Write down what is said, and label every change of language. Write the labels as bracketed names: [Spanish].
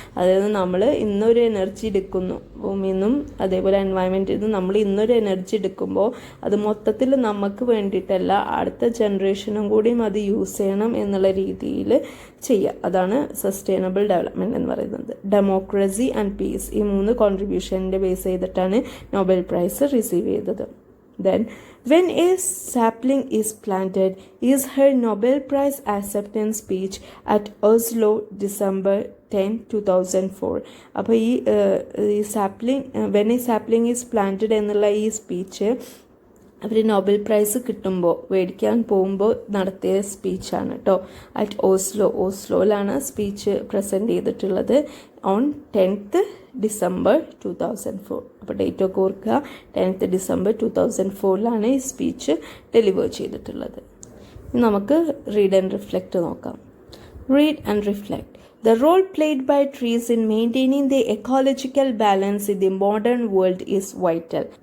[Malayalam] അതായത് നമ്മൾ ഇന്നൊരു എനർജി എടുക്കുന്നു ഭൂമിയിൽ നിന്നും അതേപോലെ എൻവയൺമെൻറ്റിൽ നിന്നും, നമ്മൾ ഇന്നൊരു എനർജി എടുക്കുമ്പോൾ അത് മൊത്തത്തിൽ നമുക്ക് വേണ്ടിയിട്ടല്ല, അടുത്ത ജനറേഷനും കൂടിയും അത് യൂസ് ചെയ്യണം എന്നുള്ള രീതിയിൽ ചെയ്യുക. അതാണ് സസ്റ്റൈനബിൾ ഡെവലപ്മെൻറ്റ് എന്ന് പറയുന്നത്. ഡെമോക്രസി ആൻഡ് പീസ്, ഈ 3 കോൺട്രിബ്യൂഷൻ്റെ ബേസ് ചെയ്തിട്ടാണ് നോബൽ പ്രൈസ് റിസീവ് ചെയ്തത്. [English] Then, when a sapling is planted is her Nobel Prize acceptance speech at Oslo, December 10, 2004. [Malayalam] അപ്പോൾ ഈ sapling [English] when a sapling is planted [Malayalam] എന്നുള്ള ഈ സ്പീച്ച് അവർ Nobel prize കിട്ടുമ്പോൾ മേടിക്കാൻ പോകുമ്പോൾ നടത്തിയ സ്പീച്ചാണ് കേട്ടോ. അറ്റ് ഓസ്ലോയിലാണ് സ്പീച്ച് പ്രസൻറ്റ് ചെയ്തിട്ടുള്ളത് [English] On 10th December 2004. [Malayalam] അപ്പോൾ ഡേറ്റ് ഒക്കെ ഓർക്കുക, 10th December 2004 ഈ സ്പീച്ച് ഡെലിവർ ചെയ്തിട്ടുള്ളത്. നമുക്ക് റീഡ് ആൻഡ് റിഫ്ലക്റ്റ് നോക്കാം. Read and reflect. [English] The role played by trees in maintaining the ecological balance in the modern world is vital.